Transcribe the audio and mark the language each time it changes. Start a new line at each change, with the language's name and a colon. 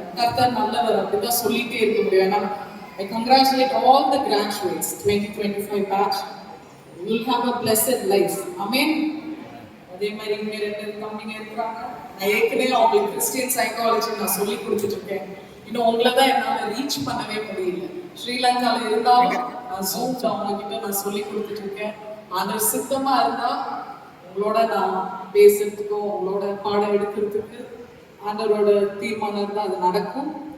Tamil: கர்த்தர் நல்லவர், அப்படிதான் சொல்லிட்டே இருக்க முடியும்.
English: I congratulate all the graduates 2025 batch. You will have a blessed life. Amen.
Tamil: அதே மாதிரி இங்க ரெண்டு தம்பிங்க இருக்கிறாங்க. நான் ஏற்கனவே அவங்களுக்கு கிறிஸ்டியன் சைக்காலஜி நான் சொல்லி கொடுத்துட்டு இருக்கேன். இன்னும் உங்களை தான் என்னால் ரீச் பண்ணவே முடியல. ஸ்ரீலங்காவில் இருந்தாலும் நான் ஜூம்ல அவங்ககிட்ட நான் சொல்லி கொடுத்துட்டு இருக்கேன். ஆனால் சித்தமா இருந்தா உங்களோட நான் பேசுறதுக்கும் உங்களோட பாடம் எடுக்கிறதுக்கு ஆண்டவரோட தீர்மானம் இருந்தால் அது நடக்கும்.